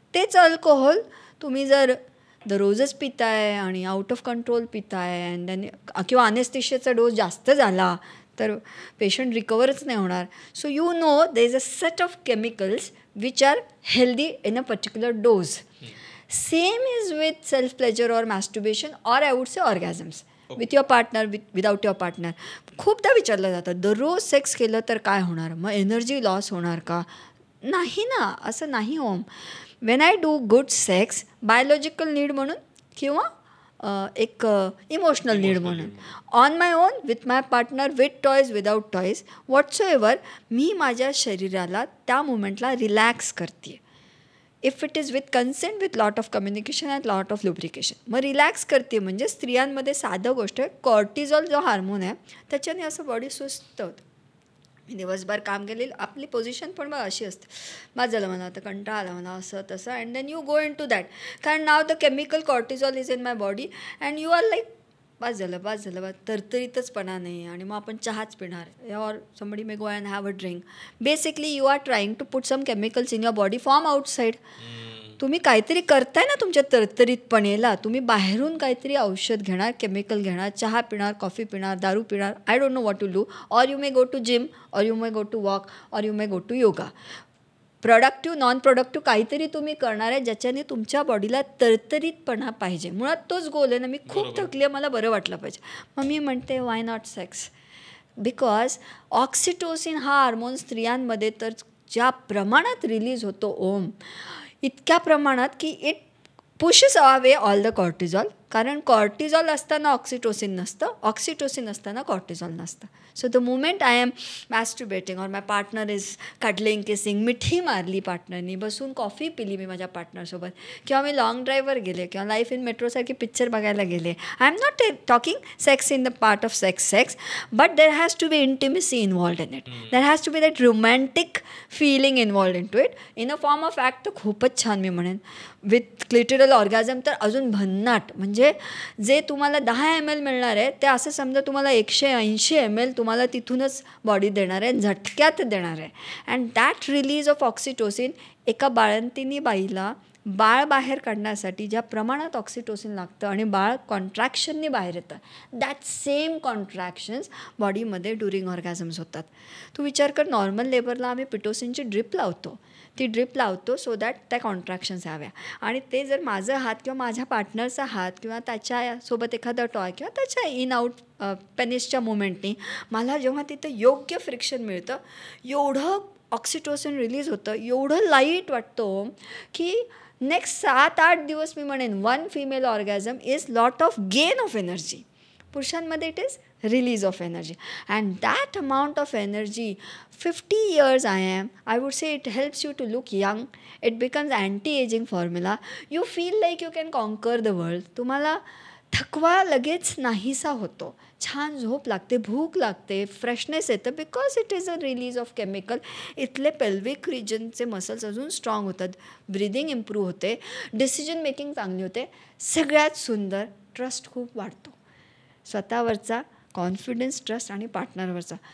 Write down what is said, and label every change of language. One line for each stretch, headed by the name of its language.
Marathi: तेच अल्कोहोल तुम्ही जर दररोजच पिताय आणि
English: out of control
Marathi: पिताय and then किंवा अनेस्थेशियाचा डोस जास्त झाला तर पेशंट रिकवरच नाही होणार.
English: So you know there is a set of chemicals which are healthy in a particular dose. Same is with self pleasure or masturbation or I would say orgasms. With your partner, without your partner.
Marathi: खूपदा विचारलं जातं दररोज sex केलं तर काय होणार, मग energy loss होणार का. नाही ना, असं नाही home.
English: when I do good sex biological need
Marathi: म्हणून किंवा एक
English: emotional need म्हणून on my own with my partner with toys without toys whatsoever
Marathi: मी माझ्या शरीराला त्या मुमेंटला रिलॅक्स करते.
English: If it is with consent with lot of communication and lot of lubrication.
Marathi: मग relax करते म्हणजे स्त्रियांमध्ये साधं गोष्ट आहे, कॉर्टिझॉल जो हार्मोन आहे त्याच्याने असं बॉडी सुस्त होतं. दिवसभर काम केलेलं आपली पोझिशन पण मग अशी असते, माझं झालं मला आता कंटाळा आला मला असं तसं
English: and then you go into that
Marathi: कारण
English: नाव the chemical cortisol is in my body and you are like
Marathi: बस झालं तरतरीतचपणा नाही आणि मग आपण चहाच पिणार
English: Or somebody may go and have a drink. Basically you are trying to put some chemicals in your body from outside.
Marathi: तुम्ही काहीतरी करताय ना तुमच्या तरतरीतपणेला, तुम्ही बाहेरून काहीतरी औषध घेणार, केमिकल घेणार, चहा पिणार, कॉफी पिणार, दारू पिणार,
English: I don't know what to do. Or you may go to gym, or you may go to walk, or you may go to yoga.
Marathi: Productive non productive काहीतरी तुम्ही करणार आहे ज्याच्याने तुमच्या बॉडीला तरतरीतपणा पाहिजे. मुळात तोच गोल आहे ना. मी खूप थकली आहे, मला बरं वाटलं पाहिजे. मग मी म्हणते
English: Why not sex.
Marathi: Because oxytocin हा हार्मोन स्त्रियांमध्ये तर ज्या प्रमाणात रिलीज होतो ओम, इतक्या प्रमाणात की
English: it pushes away all the cortisol
Marathi: कारण कॉर्टिझॉल असताना ऑक्सिटोसिन नसतं, ऑक्सिटोसिन असताना कॉर्टिझॉल नसतं.
English: so the moment I am masturbating or my partner is cuddling, kissing,
Marathi: मिठी मारली पार्टनरनी, बसून कॉफी पिली मी माझ्या पार्टनरसोबत, किंवा मी लॉंग ड्राईव्हवर गेले, किंवा लाईफ इन मेट्रोसारखी पिक्चर बघायला गेले.
English: I am not talking sex in the part of sex, but there has to be intimacy involved in it. There has to be that romantic feeling involved into it. In a form of act
Marathi: तर खूपच छान मी म्हणेन.
English: with clitoral orgasm
Marathi: तर अजून भन्नाट. म्हणजे जे तुम्हाला 10 ml मिळणार आहे ते असं समजा तुम्हाला 180 ml तुम्हाला तिथूनच बॉडी देणार आहे, झटक्यात देणार आहे.
English: and that release of oxytocin
Marathi: एका बाळंतिनी बाईला बाळ बाहेर काढण्यासाठी ज्या प्रमाणात ऑक्सिटोसिन लागतं आणि बाळ कॉन्ट्रॅक्शनने बाहेर येतं,
English: that same contractions
Marathi: बॉडीमध्ये ड्युरिंग ऑर्गॅझम्स होतात. तू विचार कर, नॉर्मल लेबरला आम्ही पिटोसिनची ड्रिप लावतो, ती ड्रिप लावतो
English: so that
Marathi: त्या कॉन्ट्रॅक्शन्स याव्या. आणि ते जर माझा हात किंवा माझ्या पार्टनरचा हात किंवा त्याच्यासोबत एखादा टॉय किंवा त्याच्या इन आउट पेनिसच्या मुवमेंटनी मला जेव्हा तिथं योग्य फ्रिक्शन मिळतं, एवढं ऑक्सिटोसिन रिलीज होतं, एवढं लाईट वाटतं की नेक्स्ट 7-8 दिवस मी म्हणेन
English: 1 female orgasm is lot of gain of energy. पुरुषांमध्ये it is release of energy, and that amount of energy, 50 years I would say it helps you to look young. It becomes anti-aging formula. You feel like you can conquer the world.
Marathi: तुम्हाला थकवा लगेच नाहीसा होतो, छान झोप लागते, भूक लागते, फ्रेशनेस येतं,
English: Because it is a release of chemical.
Marathi: इथले पेल्विक रिजनचे मसल्स अजून स्ट्रॉंग होतात, ब्रिदिंग इम्प्रूव्ह होते, डिसिजन मेकिंग चांगली होते. सगळ्यात सुंदर, ट्रस्ट खूप वाढतो स्वतःवरचा, कॉन्फिडन्स, ट्रस्ट आणि पार्टनरवरचा.